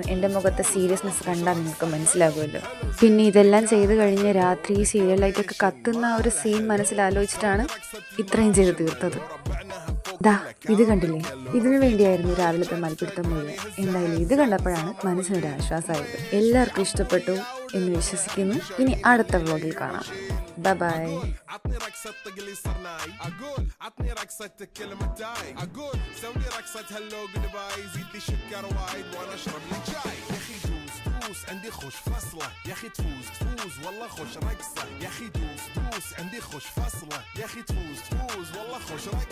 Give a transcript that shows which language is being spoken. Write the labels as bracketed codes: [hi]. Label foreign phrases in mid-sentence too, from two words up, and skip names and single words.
[ml] എൻ്റെ മുഖത്തെ സീരിയസ്നെസ് കണ്ടാൽ നിങ്ങൾക്ക് മനസ്സിലാകുമല്ലോ. പിന്നെ ഇതെല്ലാം ചെയ്ത് കഴിഞ്ഞ് രാത്രി സീരിയൽ ലൈറ്റൊക്കെ കത്തുന്ന ഒരു സീൻ മനസ്സിലാലോചിച്ചിട്ടാണ് ഇത്രയും ചെയ്ത് തീർത്തത്. ദാ ഇത് കണ്ടില്ലേ, ഇതിനു വേണ്ടിയായിരുന്നു രാവിലത്തെ മൽപ്പിടുത്തം മുഴുവൻ. എന്തായാലും ഇത് കണ്ടപ്പോഴാണ് മനസ്സിനൊരു ആശ്വാസമായത്. എല്ലാവർക്കും ഇഷ്ടപ്പെട്ടു എന്ന് വിശ്വസിക്കുന്നു. ഇനി അടുത്ത വ്ളോഗിൽ കാണാം. ബൈ. [ar] عطني رقصة تقلي صرناي اقول عطني رقصة كلمة تاي اقول سوي رقصة [en] hello goodbye [ar] زيد لي سكر وايد وانا اشرب لي شاي يا اخي دوس عندي خوش فصلة يا اخي تفوز والله خوش رقصة يا اخي دوس عندي خوش فصلة يا اخي تفوز والله خوش رقصة.